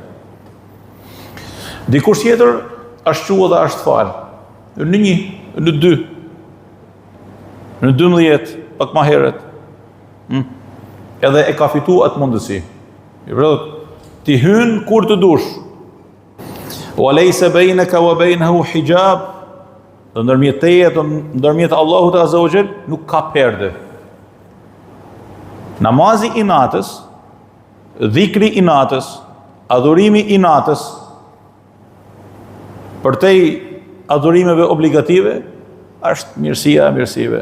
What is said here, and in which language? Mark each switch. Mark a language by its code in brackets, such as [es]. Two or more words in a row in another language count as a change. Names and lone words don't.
[sq] Dikush tjetër është qua dhe është falë. Në 1, në 2, në 12, pak ma heret. Edhe e ka fitu atë mundësi. Ti hyn kur të dush. [ar] وليس بينك وبينه حجاب. [sq] Dhe ndërmjet teje dhe ndërmjet Allahut [ar] عز وجل [sq] nuk ka perde. Namazi i natës, dhikri i natës, adhurimi i natës, për te adhurimeve obligative, është mirësia e mirësive.